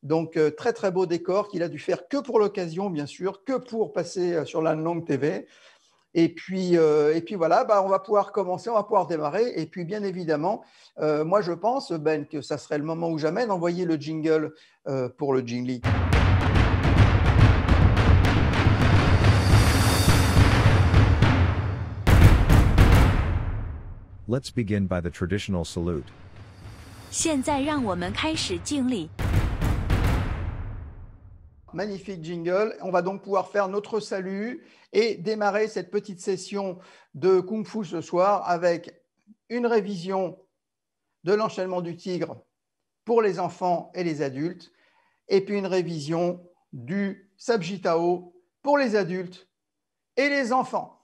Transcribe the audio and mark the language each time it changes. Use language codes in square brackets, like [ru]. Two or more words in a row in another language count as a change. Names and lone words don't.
[fr] Donc, très, très beau décor qu'il a dû faire que pour l'occasion, bien sûr, que pour passer sur la langue TV. Et puis voilà, on va pouvoir commencer, on va pouvoir démarrer. Et puis, bien évidemment, moi, je pense, Ben, que ça serait le moment ou jamais d'envoyer le jingle pour le Jingli. [en] Let's begin by the traditional salute. [zh] 现在让我们开始敬礼。 [fr] Magnifique jingle. On va donc pouvoir faire notre salut et démarrer cette petite session de Kung Fu ce soir avec une révision de l'enchaînement du tigre pour les enfants et les adultes et puis une révision du Sabjitao pour les adultes et les enfants.